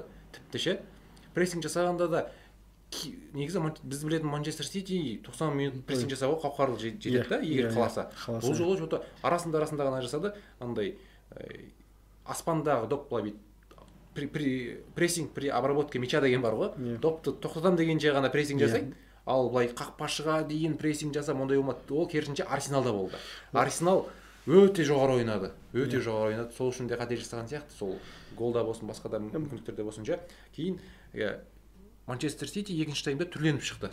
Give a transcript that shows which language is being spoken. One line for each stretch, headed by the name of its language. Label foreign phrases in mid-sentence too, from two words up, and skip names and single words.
Kazakh: Тіпті ше. Прессинг жасағанда да негізі біз білетін Манчестер Сити 90 минут прессинг жасауға қауқарлы жетеді да, егер қаласа. Бұл жолы жота арасында ғана жасады, андай аспандағы доп былай прессинг
Russian: при обработке мяча
Kazakh: деген бар ғой. Допты тоқтатам дегенше ғана прессинг жасайды. Ал былай қақпашыға дейін прессинг жасап ондай болмады. Ол керісінше Арсеналда болды. Арсенал өте жоғары ойнады. Сол үшін де қате жасаған сияқты. Сол голда болсын, басқа да мүмкіндіктерде болсын ше. Кейін Манчестер Сити екінші таймда түрленіп шықты.